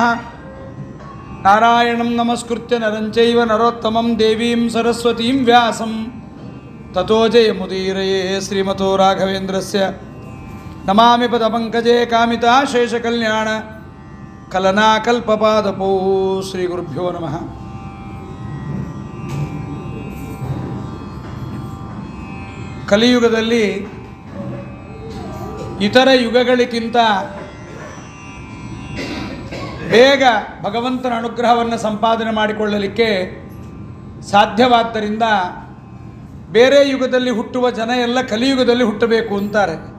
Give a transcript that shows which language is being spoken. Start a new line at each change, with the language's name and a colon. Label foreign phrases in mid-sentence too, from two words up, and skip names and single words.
Sanskrit: नारायणं नमस्कृत्य नरं चैव नरोत्तमं देवीं सरस्वतीं व्यासं ततो जयमुदीरये। श्रीमतो राघवेन्द्रस्य नमामि पदपङ्कजे कामिताशेषकल्याण कलनाकल्पपादपौ। श्रीगुरुभ्यो नमः।
Kannada: ಕಲಿಯುಗದಲ್ಲಿ ಇತರ ಯುಗಗಳಿಗಿಂತ ಬೇಗ ಭಗವಂತನ ಅನುಗ್ರಹವನ್ನು ಸಂಪಾದನೆ ಮಾಡಿಕೊಳ್ಳಲಿಕ್ಕೆ ಸಾಧ್ಯವಾದ್ದರಿಂದ ಬೇರೆ ಯುಗದಲ್ಲಿ ಹುಟ್ಟುವ ಜನ ಎಲ್ಲ ಕಲಿಯುಗದಲ್ಲಿ ಹುಟ್ಟಬೇಕು ಅಂತಾರೆ.